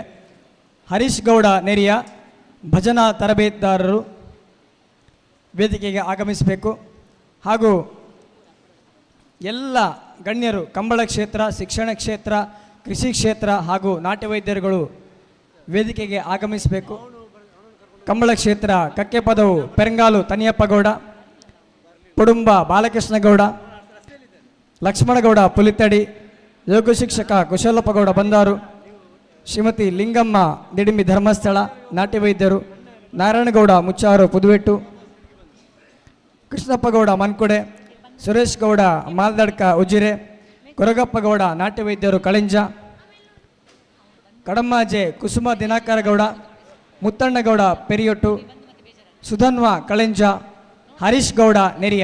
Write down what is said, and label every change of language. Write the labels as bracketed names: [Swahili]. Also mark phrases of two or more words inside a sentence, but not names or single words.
[Kannada] ಹರೀಶ್ ಗೌಡ ನೆರಿಯ ಭಜನಾ ತರಬೇತುದಾರರು ವೇದಿಕೆಗೆ ಆಗಮಿಸಬೇಕು ಹಾಗೂ ಎಲ್ಲ ಗಣ್ಯರು ಕಂಬಳ ಕ್ಷೇತ್ರ, ಶಿಕ್ಷಣ ಕ್ಷೇತ್ರ, ಕೃಷಿ ಕ್ಷೇತ್ರ ಹಾಗೂ ನಾಟ್ಯ ವೈದ್ಯರುಗಳು ವೇದಿಕೆಗೆ ಆಗಮಿಸಬೇಕು. ಕಂಬಳ ಕ್ಷೇತ್ರ ಕಕ್ಕೆಪದವು ಪೆರಂಗಾಲು ತನಿಯಪ್ಪಗೌಡ, ಪುಡುಂಬ ಬಾಲಕೃಷ್ಣಗೌಡ, ಲಕ್ಷ್ಮಣಗೌಡ ಪುಲಿತಡಿ, ಯೋಗ ಶಿಕ್ಷಕ ಕುಶಲಪ್ಪಗೌಡ ಬಂದಾರು, ಶ್ರೀಮತಿ ಲಿಂಗಮ್ಮ ದಿಡಿಮಿ ಧರ್ಮಸ್ಥಳ ನಾಟ್ಯ ವೈದ್ಯರು, ನಾರಾಯಣಗೌಡ ಮುಚ್ಚಾರು ಪುದುವೆಟ್ಟು, ಕೃಷ್ಣಪ್ಪಗೌಡ ಮನ್ಕುಡೆ, ಸುರೇಶ್ ಗೌಡ ಮಾಲ್ದಡ್ಕ ಉಜಿರೆ, ಕೊರಗಪ್ಪಗೌಡ ನಾಟ್ಯ ವೈದ್ಯರು ಕಳಿಂಜ, ಕಡಮ್ಮಾಜೆ ಕುಸುಮ ದಿನಾಕರಗೌಡ, ಮುತ್ತಣ್ಣಗೌಡ ಪೆರಿಯೊಟ್ಟು, ಸುಧನ್ವ ಕಳಿಂಜ, ಹರೀಶ್ ಗೌಡ ನೆರಿಯ.